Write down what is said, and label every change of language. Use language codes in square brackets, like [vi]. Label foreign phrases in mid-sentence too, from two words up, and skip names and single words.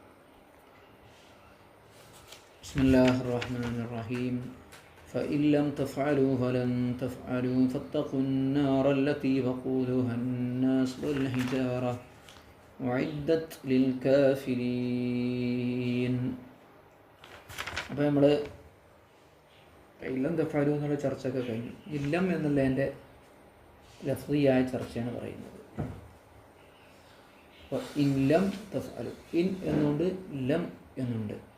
[ar] بسم الله الرحمن الرحيم. فإن لم تفعلوا ولن تفعلوا فاتقوا النار التي وقودها الناس والحجارة أعدت للكافرين. [ml] അപ്പോൾ നമ്മൾ [ar] إلّم تفعلوا [ml] എന്നുള്ള ചർച്ചയൊക്കെ കഴിഞ്ഞു. ഇല്ലം എന്നുള്ളതിൻ്റെ ലഫ്ദിയായ ചർച്ചയാണ് പറയുന്നത്. അപ്പോൾ [ar] إلّم تفعلوا, [ml] ഇൻ എന്നുണ്ട്, ലം എന്നുണ്ട്.